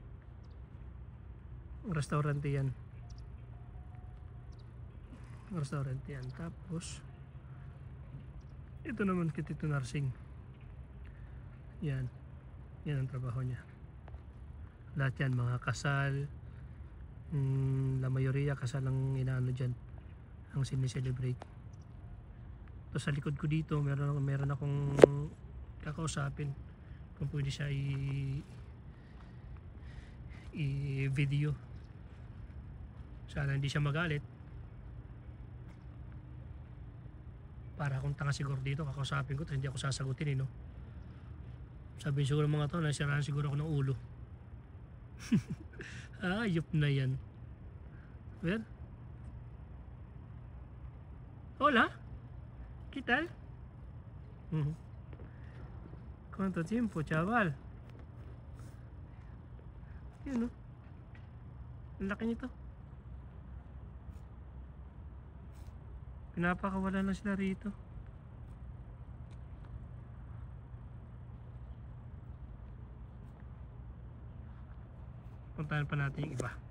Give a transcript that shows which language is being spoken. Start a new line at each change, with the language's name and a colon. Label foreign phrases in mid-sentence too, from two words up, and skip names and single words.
Filipino: Restaurante yan. Tapos ito naman kitito nursing. Yan ang trabaho niya. Lahat yan mga kasal,
Spanish: la mayoría
Filipino: kasal ang inaano dyan, ang sineselebrate. Tapos sa likod ko dito meron akong kakausapin kung pwede siya i-video. Sana hindi siya magalit. Para akong tanga siguro dito, kakausapin ko, hindi ako sasagutin no. Sabihin siguro mga to, nasiraan siguro ako ng ulo. Ayop na yan. Well,
Spanish: hola, ¿qué tal? ¿Cuánto tiempo, chaval?
Filipino: Yun ang laki nito. Pinapakawalan na sila rito. Puntahan pa natin yung iba.